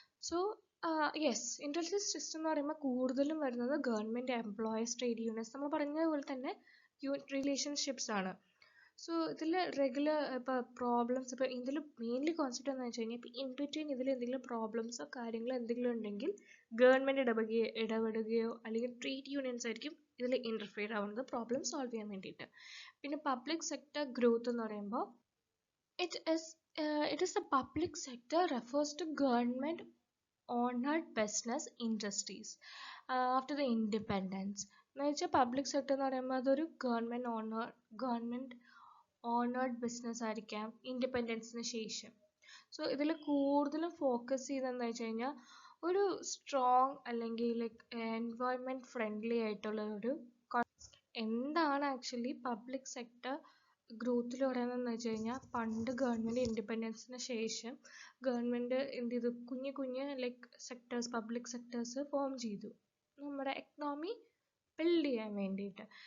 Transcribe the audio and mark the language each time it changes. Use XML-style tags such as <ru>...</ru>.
<ml>So industrial system എന്ന് പറയുമ്പോൾ കൂടുതലും വരുന്നത് ഗവൺമെന്റ് എംപ്ലോയീസ് ട്രേഡ് യൂണിയൻസ്, നമ്മൾ പറഞ്ഞതുപോലെ തന്നെ റിലേഷൻഷിപ്സ് ആണ്. സോ ഇതിൽ റെഗുലർ ഇപ്പോൾ പ്രോബ്ലംസ്, ഇപ്പോൾ ഇതിൽ മെയിൻലി കോൺസെപ്റ്റ് എന്ന് വെച്ച് കഴിഞ്ഞാൽ ഇപ്പോൾ ഇൻ ബിറ്റ്വീൻ ഇതിൽ എന്തെങ്കിലും പ്രോബ്ലംസോ കാര്യങ്ങളോ എന്തെങ്കിലും ഉണ്ടെങ്കിൽ ഗവൺമെന്റ് ഇടപെടുകയോ അല്ലെങ്കിൽ ട്രേഡ് യൂണിയൻസ് ആയിരിക്കും ഇതിൽ ഇന്റർഫിയർ ആവുന്നത് പ്രോബ്ലം സോൾവ് ചെയ്യാൻ വേണ്ടിയിട്ട്.</ml> <en>പിന്നെ public sector growth</en> <ml>എന്ന് പറയുമ്പോൾ</ml> <en>It is the public sector refers to government owned business industries after the independence.</en> <ml>എന്ന് വെച്ചാൽ പബ്ലിക് സെക്ടർ എന്ന് പറയുമ്പോൾ അതൊരു ഗവൺമെന്റ് ഓണേർഡ് ബിസിനസ് ആയിരിക്കാം ഇൻഡിപെൻഡൻസിന് ശേഷം. സോ ഇതിൽ കൂടുതലും ഫോക്കസ് ചെയ്തതെന്ന് വെച്ച് കഴിഞ്ഞാൽ ഒരു സ്ട്രോങ് അല്ലെങ്കിൽ എൻവയോൺമെന്റ് ഫ്രണ്ട്ലി ആയിട്ടുള്ള ഒരു എന്താണ് ആക്ച്വലി പബ്ലിക് സെക്ടർ ഗ്രോത്തിൽ പറയുന്നതെന്ന് വെച്ച് കഴിഞ്ഞാൽ പണ്ട് ഗവൺമെന്റ് ഇൻഡിപെൻഡൻസിന് ശേഷം ഗവൺമെന്റ് എന്ത് ചെയ്തു, കുഞ്ഞു സെക്ടേഴ്സ്, പബ്ലിക് സെക്ടേഴ്സ് ഫോം ചെയ്തു നമ്മുടെ എക്കണോമി ബിൽഡ് ചെയ്യാൻ വേണ്ടിയിട്ട്.</ml>